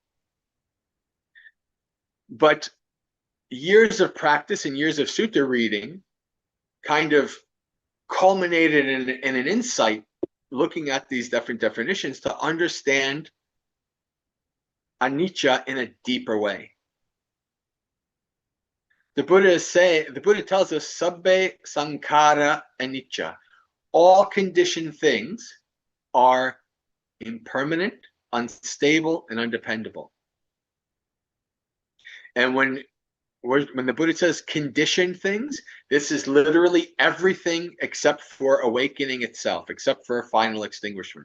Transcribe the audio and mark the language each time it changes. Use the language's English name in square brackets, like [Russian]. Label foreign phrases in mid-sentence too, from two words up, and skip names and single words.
[English] But years of practice and years of sutta reading kind of culminated in an insight, looking at these different definitions to understand anicca in a deeper way. The Buddha tells us, [Pali] sabbe sankhara anicca. [English] All conditioned things are impermanent, unstable, and undependable. And when the Buddha says conditioned things, this is literally everything except for awakening itself, except for a final extinguishment.